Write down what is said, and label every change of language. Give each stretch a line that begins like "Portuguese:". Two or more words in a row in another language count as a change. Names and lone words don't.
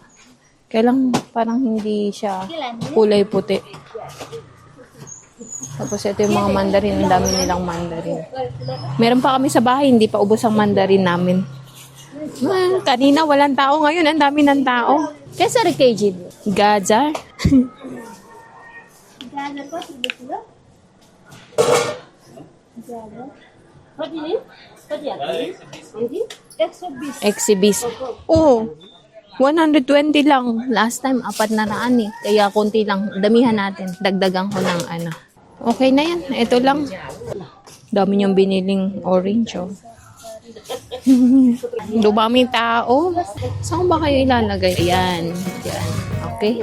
Filipino: Kaya lang parang hindi siya kulay puti. Tapos ito yung mga mandarin, ang dami nilang mandarin. Meron pa kami sa bahay, hindi pa ubos ang mandarin namin. Kanina walang tao, ngayon ang dami ng tao. Kesa kg Gajar.
Nepali: गाजर कति बेच्नु गाजर कति नि कति हाल्नु 120
Filipino: Exhibis. Oo. 120 lang.
English: Last time,
Filipino: 400 eh. Kaya konti lang. Damihan natin. Dagdagan ko ng ano. Okay na yan. Ito lang. Dami niyong biniling orange, oh. Dumaming tao. Saan ba kayo ilalagay? Ayan. Ayan. Okay.